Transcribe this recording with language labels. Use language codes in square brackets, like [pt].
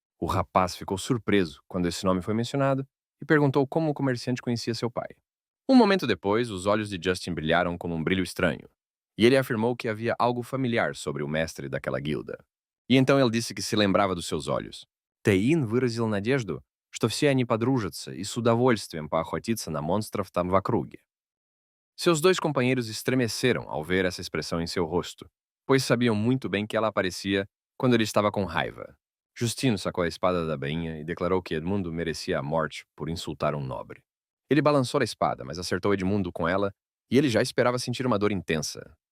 [pt] O rapaz ficou surpreso quando esse nome foi mencionado e perguntou como o comerciante conhecia seu pai. Um momento depois, os olhos de Justin brilharam com um brilho estranho, e ele afirmou que havia algo familiar sobre o mestre daquela guilda. E então ele disse que se lembrava dos seus olhos. [ru] Tein выразил надежду, что все они подружатся и с удовольствием поохотиться на монстров там в округе. [pt] Seus 2 companheiros estremeceram ao ver essa expressão em seu rosto, pois sabiam muito bem que ela aparecia quando ele estava com raiva. Justino sacou a espada da bainha e declarou que Edmundo merecia a morte por insultar um nobre. Ele balançou a espada, mas acertou Edmundo com ela, e ele já esperava sentir uma dor intensa.